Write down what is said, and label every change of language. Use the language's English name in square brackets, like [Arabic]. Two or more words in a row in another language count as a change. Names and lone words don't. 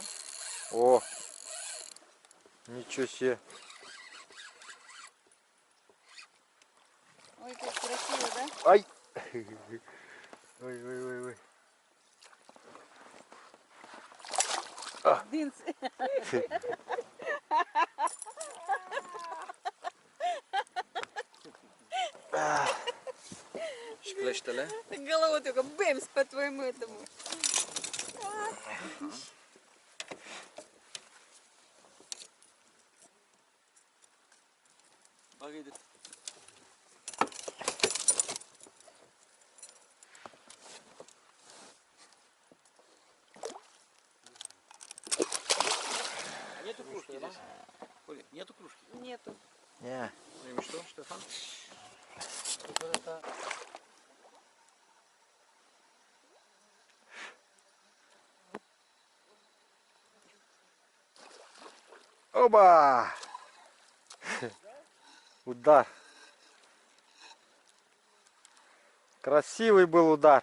[Russian] О, ничего себе. Ой, как красиво, да? Ай! Ой. Дынц. [Romanian] Și cleștele? [Russian] Голова только бэмс по твоему этому. Погоди. Нету кружки здесь? Коля, нету кружки? Нету. Не. [Romanian] Nu-i mișto, Ștefan? [Russian] Оба! Удар. Красивый был удар.